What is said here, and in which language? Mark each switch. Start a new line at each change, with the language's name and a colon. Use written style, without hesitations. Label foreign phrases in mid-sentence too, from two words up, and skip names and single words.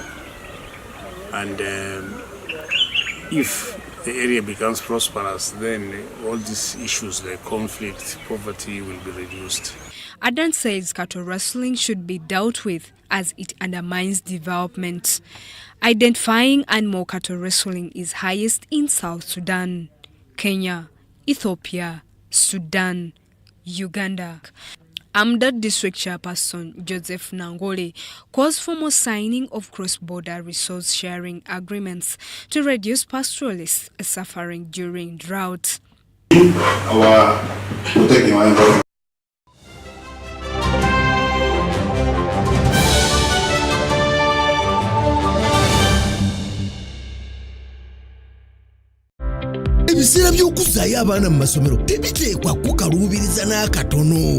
English: And if the area becomes prosperous, then all these issues like conflict, poverty will be reduced. Adan says cattle rustling should be dealt with as it undermines development. Identifying animal cattle rustling is highest in South Sudan, Kenya, Ethiopia, Sudan, Uganda. Amdad District Chairperson Joseph Nangole calls for more signing of cross-border resource sharing agreements to reduce pastoralists suffering during drought. Protecting our environment.
Ganda: Ebiseera by'okuzaayo abaana mu masomero tebiteekwa kukaluubiriza n'akatono.